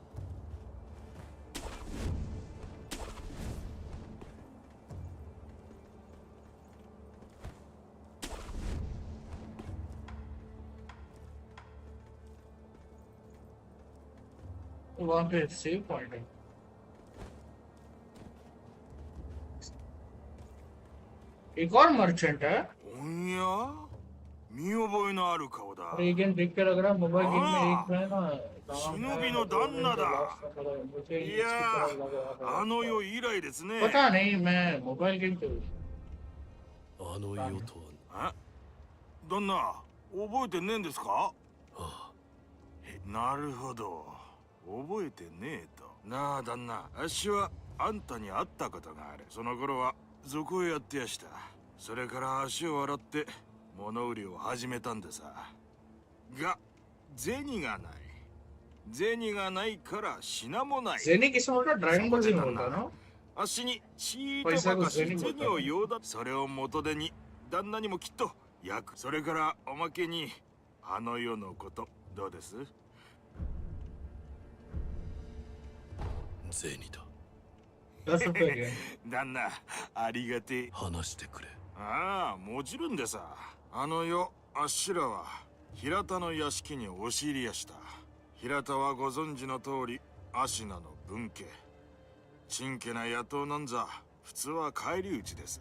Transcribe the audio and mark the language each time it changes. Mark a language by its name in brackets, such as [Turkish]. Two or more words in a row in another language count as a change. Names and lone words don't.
[Hindi] वहां पे [English] save point [Hindi] है एक और मर्चेंट है [Japanese] おや見覚えのある顔だ [Hindi] ये गेम देख के लग रहा है [English] mobile game [Hindi] में एक है ना [Japanese] 忍びの旦那だ [Hindi] मुझे [Japanese] い [Hindi] इसकी [Japanese] や [Hindi] तरह लग रहा [Japanese] あの世以来ですね [Hindi] पता नहीं मैं [English] mobile game [Hindi] पे [Japanese] あの世とはあ旦那覚えてねえんですかああなるほど。覚えてねえと。なあ旦那、あっしはあんたに会ったことがある。その頃は賊をやってやした。それから足を洗って物売りを始めたんでさ。が銭がない。銭がないから品もない。 [Hindi] जेनी किसमें बोलता है? ड्रैगन बॉल जी में बोलता है ना? [Japanese] あっしにちーと [Hindi] पैसा [Japanese] ば [Hindi] को [Japanese] かし [Hindi] जेनी बोलता [Japanese] 銭を [Hindi] है। [Japanese] 用だ。それを元手に旦那にもきっと役。それからおまけにあの世のことどうです？銭だ。 [Hindi] 10 रुपए के। [Japanese] 旦那、ありがてえ。話してくれ。ああ、もちろんでさ。あの世、あっしらは平田の屋敷に押し入りやした。平田はご存知の通り、芦名の分家。ちんけな野党なんざ、普通は返り討ちです。